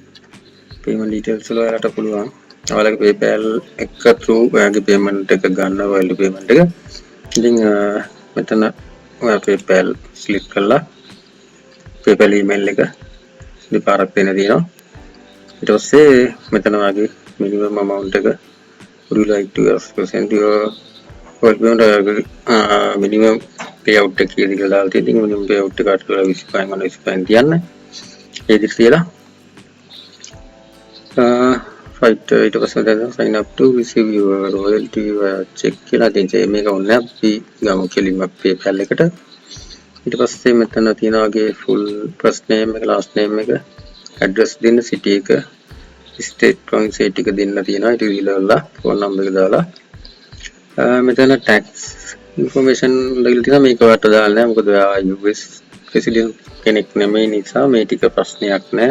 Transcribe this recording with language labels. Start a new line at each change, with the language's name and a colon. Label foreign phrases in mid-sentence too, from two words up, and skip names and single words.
English: payment details
Sinhala: වල ඔයාලට පුළුවන් ඔයාලගේ PayPal එක through ඔයාගේ payment එක ගන්න
English: value payment
Sinhala: එක. ඉතින් මෙතන ඔයා PayPal select කරලා PayPal email එක දෙපාරක් දෙන්න තියෙනවා. ඊට පස්සේ මෙතන ඔයාගේ
English: minimum amount
Sinhala: එක
English: would you like to send your minimum payout
Sinhala: එක කියලා දාලා තියෙනවා. ඉතින්
English: minimum payout
Sinhala: එක අට කරලා 25 මම 25 තියන්න. ඒ විදිහට තියලා right ඊට පස්සේ දැන්
English: sign up to receive your royalty check
Sinhala: කියලා තියෙනවා. මේක ඕනේ අපි ගමු කෙලින්ම PayPal එකට. ඊට පස්සේ මෙතන තියෙනවාගේ
English: full first name
Sinhala: එක
English: last name
Sinhala: එක address දෙන්න city එක
English: state province
Sinhala: එක දෙන්න තියෙනවා. ඊට ඊළඟට
English: phone number
Sinhala: එක දාලා මෙතන
English: tax information
Sinhala: දෙකක් තියෙනවා. මේක වට දාලා නැහැ. මොකද
English: US resident
Sinhala: කෙනෙක් නෙමෙයි නිසා මේ ටික ප්‍රශ්නයක් නැහැ.